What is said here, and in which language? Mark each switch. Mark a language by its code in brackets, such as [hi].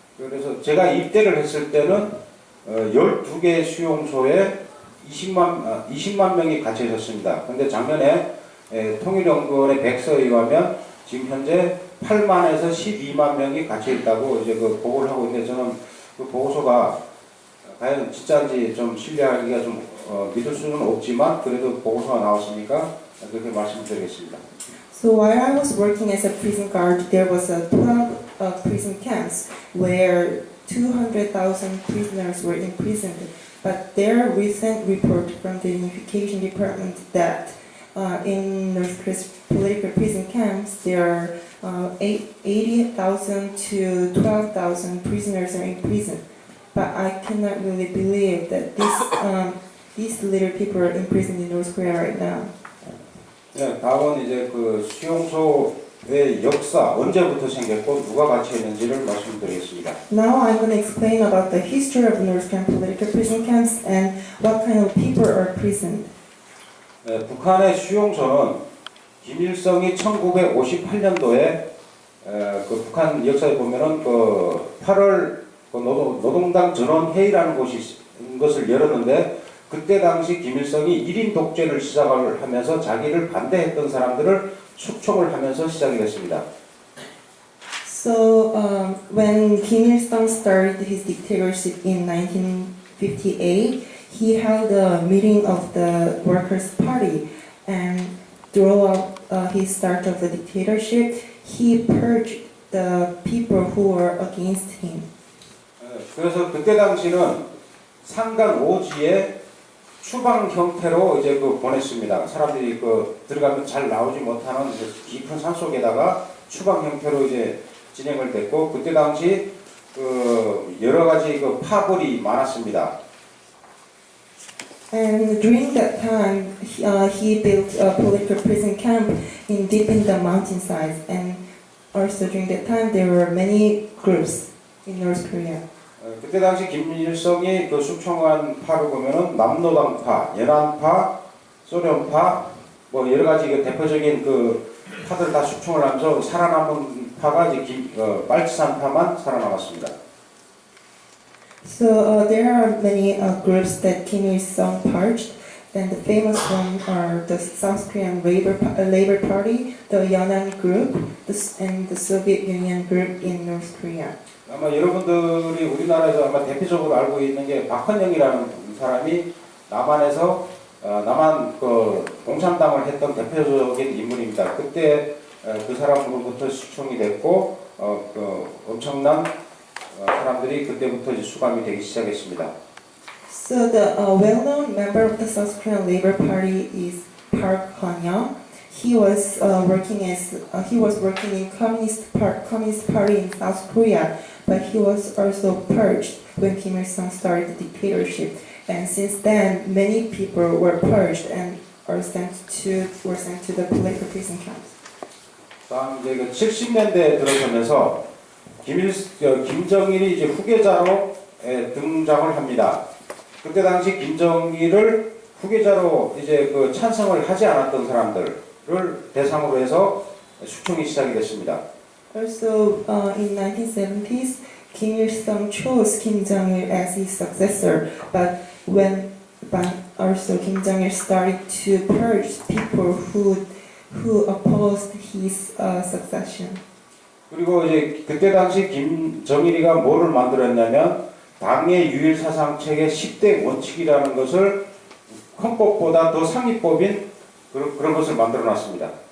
[ko] 그래서 제가 입대를 했을 때는 12개 수용소에 20만 명이 갇혀 있었습니다. 그런데 작년에 통일연구원의 백서에 의하면 지금 현재 8만에서 12만 명이 갇혀 있다고 이제 그 보고를 하고 있는데, 저는 그 보고서가 과연 진짜인지 좀 신뢰하기가 좀 믿을 수는 없지만 그래도 보고서가 나왔으니까 그렇게 말씀드리겠습니다. [en] So while I was working as a prison guard, there was a 12 prison camps where 200,000 prisoners were imprisoned. But there are recent report from the Unification Department that in North Korea's political prison camps, there are 80,000 to 12,000 prisoners are in prison. But I cannot really believe that these little people are imprisoned in North Korea right now. [ko] 네, 다음은 이제 그 수용소의 역사, 언제부터 생겼고 누가 갇혀 있는지를 말씀드리겠습니다. [en] Now I'm going to explain about the history of North Korean political prison camps and what kind of people are imprisoned. [ko] 북한의 수용소는 김일성이 1958년도에 그 북한 역사에 보면은 그 8월 그 노동당 전원회의라는 것을 열었는데, 그때 당시 김일성이 1인 독재를 시작을 하면서 자기를 반대했던 사람들을 숙청을 하면서 시작이 됐습니다. [en] So when Kim Il-sung started his dictatorship in 1958, he held a meeting of the Workers' Party, and throughout his start of the dictatorship, he purged the people who were against him. [ko] 그래서 그때 당시는 상간 오지에 추방 형태로 이제 그 보냈습니다. 사람들이 그 들어가면 잘 나오지 못하는 깊은 산 속에다가 추방 형태로 이제 진행을 됐고, 그때 당시 그 여러 가지 그 파벌이 많았습니다. [en] And during that time, he built a political prison camp deep in the mountainsides. And also during that time, there were many groups in North Korea. [ko] 그때 당시 김일성이 그 숙청한 파를 보면은 남노당파, 연안파, 소련파, 뭐 여러 가지 그 대표적인 그 파들 다 숙청을 하면서 살아남은 파가 이제 빨치산파만 살아남았습니다. [en] So there are many groups that Kim Il-sung purged, and the famous ones are the South Korean Labor Party, the Yeonan Group, and the Soviet Union Group in North Korea. [ko] 아마 여러분들이 우리나라에서 아마 대표적으로 알고 있는 게 박헌영이라는 사람이 남한에서 남한 그 공산당을 했던 대표적인 인물입니다. 그때 그 사람으로부터 숙청이 됐고 그 엄청난 사람들이 그때부터 이제 수감이 되기 시작했습니다. [en] So the well-known member of the South Korean Labor Party is Park Han-young. He was working in Communist Party in South Korea, but he was also purged when Kim Il-sung started the dictatorship. And since then, many people were purged, and were sent to the political prison camps. [ko] 다음 이제 그 70년대에 들어서면서 김정일이 이제 후계자로 등장을 합니다. 그때 당시 김정일을 후계자로 이제 그 찬성을 하지 않았던 사람들을 대상으로 해서 숙청이 시작이 됐습니다. [en] Also, in 1970s, Kim Il-sung chose Kim Jong-il as his successor, but also Kim Jong-il started to purge people who opposed his succession. [ko] 그리고 이제 그때 당시 김정일이가 뭐를 만들었냐면 당의 유일 사상 체계 10대 원칙이라는 것을 헌법보다 더 상위법인 그런 것을 만들어 놨습니다.